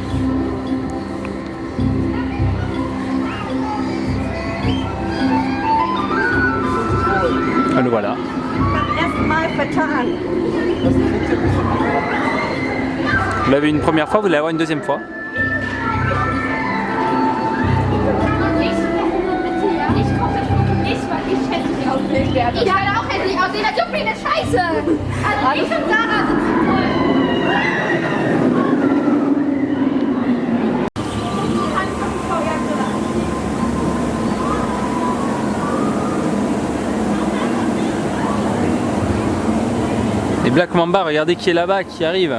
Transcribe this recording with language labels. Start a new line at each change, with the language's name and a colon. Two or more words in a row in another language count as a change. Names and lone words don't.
French: Le voilà. Vous l'avez une première fois, vous allez avoir une deuxième fois.
German: Ich werde auch hässlich aussehen, das juckt mich eine Scheiße. Also ich und Sarah sitzen voll.
French: Et Black Mamba, regardez qui est là-bas, qui arrive.